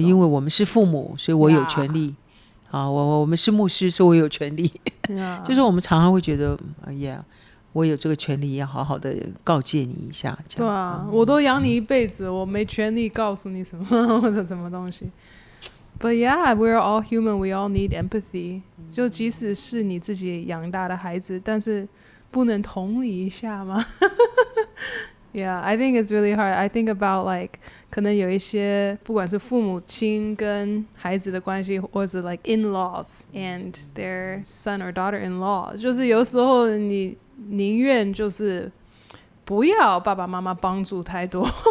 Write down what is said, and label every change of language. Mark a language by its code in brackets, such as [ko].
[zh] 因为我们是父母，所以我有权利。我们是牧师，所以我有权利。就是我们常常会觉得我有这个权利要好好的告诫你一下。对啊，我都养你一辈子，我没权利告诉你什么或者什么东西。 [en] But yeah, we're all human, we all need empathy. [zh] 就即使是你自己养大的孩子，但是不能同理一下吗？ [en] Yeah, I think it's really hard. I think about like [zh] 可能有一些不管是父母亲跟孩子的关系，或者 [en] like in-laws and their son or daughter-in-law， [zh] 就是有时候你宁愿就是不要爸爸妈妈帮助太多